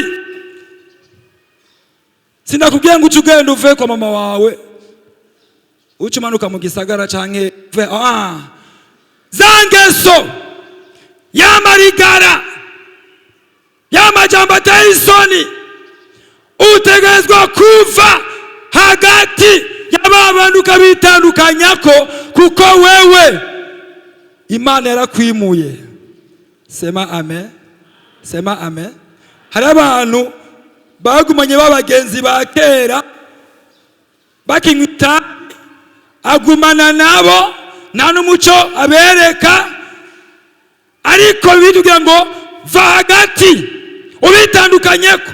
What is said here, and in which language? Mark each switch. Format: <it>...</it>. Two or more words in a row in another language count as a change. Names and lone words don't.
<rn>Sinakubwiye ngo ucugenda uve kwa mama wawe, ucumanuka mu gisagara canke zangeso yamarigara yamajambo ateye isoni. Utegerezwa kuva hagati y'ababandi ukabitandukanyako, kuko wewe Imana yarakwimuye.</rn> <sw>Sema amen. Sema amen.</sw> <rn>Hari abantu bagumanye babagenzi ba kera bakinyita, agumana nabo nta n'umuco abereka, ariko bidugira ngo va hagati ubitandukanyeko.</rn>